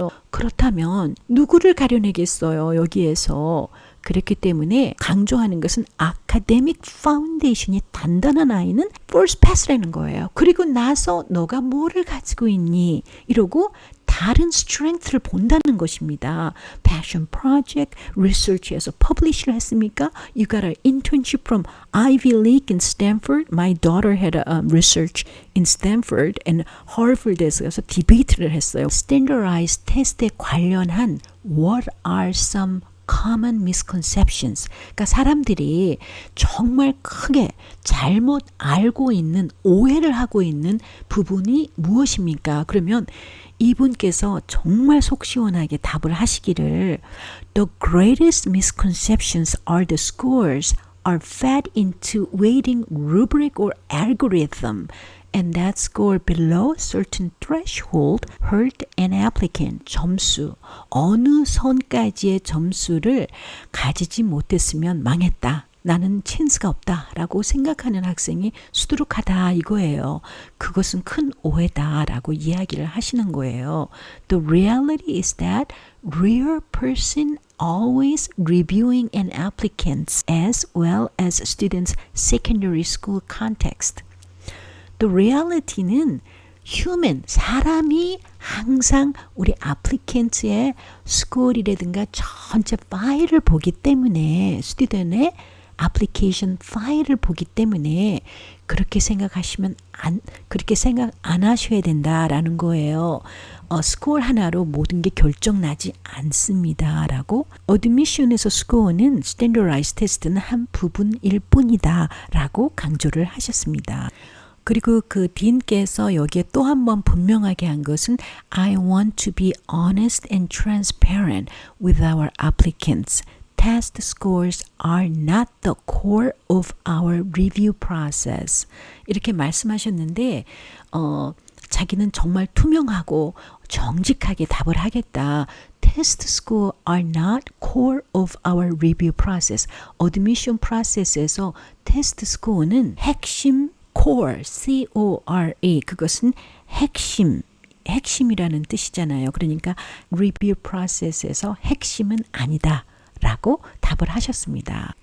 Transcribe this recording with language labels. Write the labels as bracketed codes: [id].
[ko] 그렇다면 누구를 가려내겠어요? 여기에서. 그렇기 때문에 강조하는 것은 아카데믹 파운데이션이 단단한 아이는 [en] first pass [ko] 라는 거예요. 그리고 나서 너가 뭐를 가지고 있니? 이러고 다른 strength를 본다는 것입니다. passion project, research에서 publish를 했습니까? [en] You got an internship from Ivy League in Stanford. My daughter had a research in Stanford and Harvard에서 [ko] 디베이트를 했어요. [en] Standardized test에 [ko] 관련한 [en] what are some common misconceptions. [ko] 그러니까 사람들이 정말 크게 잘못 알고 있는, 오해를 하고 있는 부분이 무엇입니까? 그러면 이분께서 정말 속 시원하게 답을 하시기를 [en] The greatest misconceptions are the scores are fed into weighting rubric or algorithm. And that score below certain threshold hurt an applicant. [ko] 점수, 어느 선까지의 점수를 가지지 못했으면 망했다. 나는 찬스가 없다라고 생각하는 학생이 수두룩하다 이거예요. 그것은 큰 오해다라고 이야기를 하시는 거예요. [en] The reality is that real person always reviewing an applicant as well as students' secondary school context. The reality [ko] 는 human, 사람이 항상 우리 applicant의 스코어이라든가 전체 파일을 보기 때문에 스튜던의 application 파일을 보기 때문에 그렇게 생각하시면 그렇게 생각 안 하셔야 된다라는 거예요. 스코어 하나로 모든 게 결정나지 않습니다라고. 어드미션에서 스코어는 스탠더라이즈 테스트는 한 부분일 뿐이다라고 강조를 하셨습니다. 그리고 그 딘께서 여기에 또 한 번 분명하게 한 것은 [en] I want to be honest and transparent with our applicants. Test scores are not the core of our review process. [ko] 이렇게 말씀하셨는데 자기는 정말 투명하고 정직하게 답을 하겠다. [en] Test score are not core of our review process. [ko] Admission process에서 테스트 스코어는 핵심 core, C-O-R-E, 그것은 핵심이라는 뜻이잖아요. 그러니까 review process에서 핵심은 아니다 라고 답을 하셨습니다.